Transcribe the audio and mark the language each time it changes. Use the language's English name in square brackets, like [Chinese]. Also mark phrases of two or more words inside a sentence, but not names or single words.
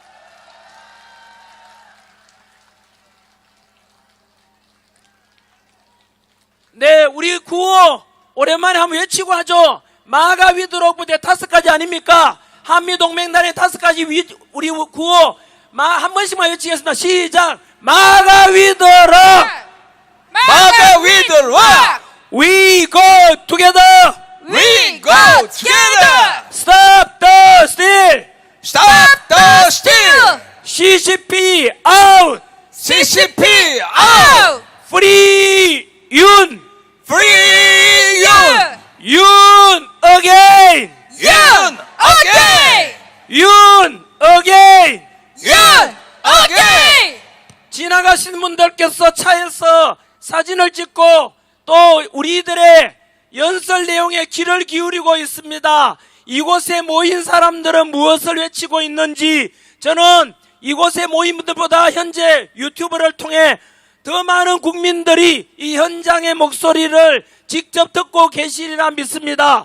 [Korean] 네, 우리 구호 오랜만에 한번 외치고 하죠. 마가 위드록 부대 5가지 아닙니까? 한미동맹단의 5가지 우리 구호 한 번씩만 외치겠습니다. 시작! 마가 위드록! 마가 위드록! [English] We go together! We go together! Stop the steal! Stop the steal! CCP out! CCP out! Free Yun! Free Yun! Yun again! Yun again! Yun again! Yun again! [Korean] 지나가시는 분들께서 차에서 사진을 찍고 또 우리들의 연설 내용에 귀를 기울이고 있습니다. 이곳에 모인 사람들은 무엇을 외치고 있는지 저는 이곳에 모인 분들보다 현재 유튜브를 통해 더 많은 국민들이 이 현장의 목소리를 직접 듣고 계시리라 믿습니다.